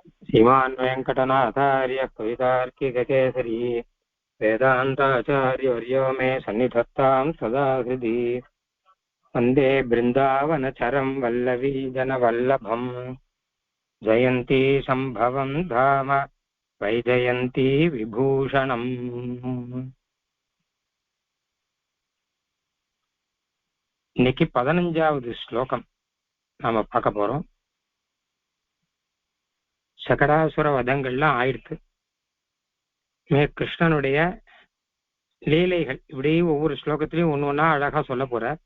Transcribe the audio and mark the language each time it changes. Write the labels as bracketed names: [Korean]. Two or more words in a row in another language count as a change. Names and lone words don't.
[Sanskrit] श्रीमान् वेङ्कटनाथार्य कवितार्किककेसरी वेदान्ताचार्यवर्यो मे सन्निधत्तां सदा हृदि वन्दे बृन्दावनचरं वल्लवी जनवल्लभम् जयन्ती सम्भवं धाम वैजयन्ती विभूषणम्. [Tamil] இன்னைக்கு 15வது ஸ்லோகம் நாம பார்க்க போறோம். சகடாசுர வதங்கள்லாம் ஆயிருக்கு. கிருஷ்ணனுடைய லீலைகள் இப்படி ஒவ்வொரு ஸ்லோகத்திலையும் ஒண்ணு ஒன்னா அழகா சொல்ல போற.